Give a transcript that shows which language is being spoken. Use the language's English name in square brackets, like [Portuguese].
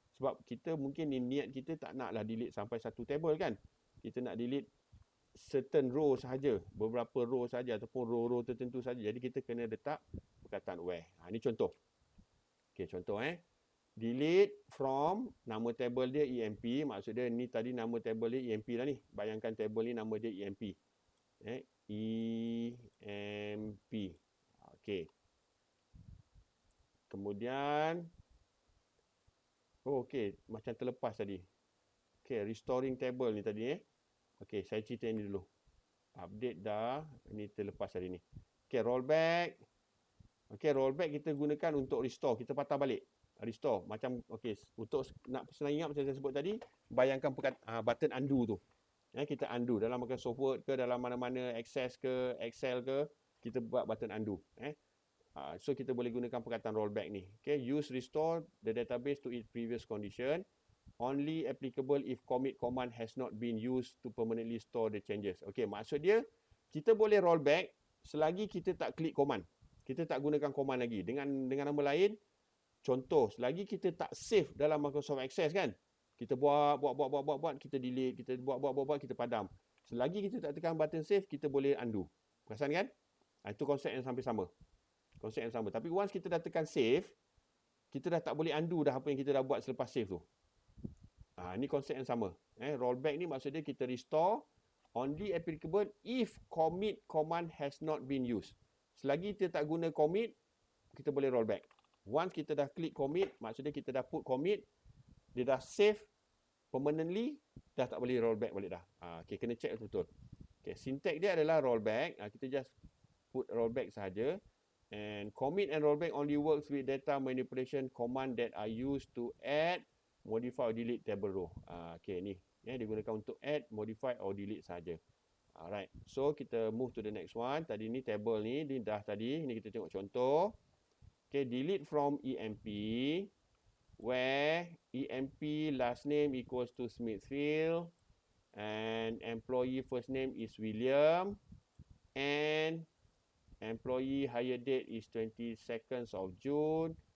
[Malay] Sebab kita mungkin niat kita tak naklah delete sampai satu table kan. Kita nak delete certain row sahaja, beberapa row sahaja ataupun row-row tertentu sahaja. Jadi kita kena letak perkataan where. Ini contoh. Okey, contoh delete from nama table dia EMP. Maksud dia ni tadi nama table dia EMP lah ni. Bayangkan table ni nama dia EMP. EMP. Okey. Kemudian okey, macam terlepas tadi. Okey, restoring table ni tadi Okey, saya cerita ini dulu. Update dah. Ini terlepas hari ni. Okey, rollback. Okey, rollback kita gunakan untuk restore. Kita patah balik. Restore. Macam, okey, untuk nak senang ingat macam saya sebut tadi, bayangkan button undo tu. Kita undo. Dalam Microsoft Word ke, dalam mana-mana Access ke, Excel ke, kita buat button undo. So, kita boleh gunakan perkataan rollback ni. [English] Okay, use restore the database to its previous condition. Only applicable if commit command has not been used to permanently store the changes. [Malay] Okey, maksud dia kita boleh rollback selagi kita tak klik command. Kita tak gunakan command lagi. Dengan nama lain, contoh, selagi kita tak save dalam Microsoft Access kan, Kita buat, kita delete, kita buat, kita padam. Selagi kita tak tekan button save, kita boleh undo. Perasan kan? Itu konsep yang sampai sama. Konsep yang sama. Tapi once kita dah tekan save, kita dah tak boleh undo dah apa yang kita dah buat selepas save tu. Ini konsep yang sama. Rollback ni maksudnya kita [English] restore only applicable if commit command has not been used. [Malay] Selagi kita tak guna commit, kita boleh rollback. Once kita dah klik commit, maksudnya kita dah put commit, dia dah save permanently, dah tak boleh rollback balik dah. Okay, kena check betul-betul. Okay, syntax dia adalah rollback. Kita just put rollback sahaja. [English] And commit and rollback only works with data manipulation command that are used to add, modify or delete table row. [Malay] Okay, ni digunakan untuk add, modify or delete sahaja. Alright, so kita [English] move to the next one. [Malay] Tadi ni table ni dah tadi. Ni kita tengok contoh. [English] Okay, delete from EMP where EMP last name equals to Smithfield and employee first name is William and employee hire date is 22nd of June.